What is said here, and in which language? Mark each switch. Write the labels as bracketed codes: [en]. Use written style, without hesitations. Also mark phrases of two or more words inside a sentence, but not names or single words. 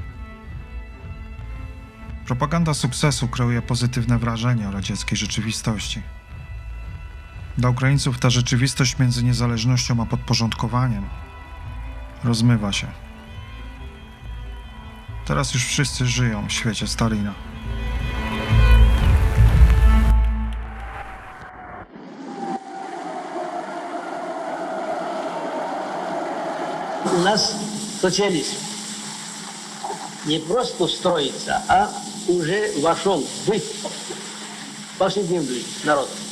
[pl] Propaganda sukcesu kreuje pozytywne wrażenie o radzieckiej rzeczywistości. Dla Ukraińców ta rzeczywistość między niezależnością a podporządkowaniem rozmywa się. Teraz już wszyscy żyją w świecie Stalina. [ru] У нас социализм не просто строится, а уже вошел в быт повседневный народ.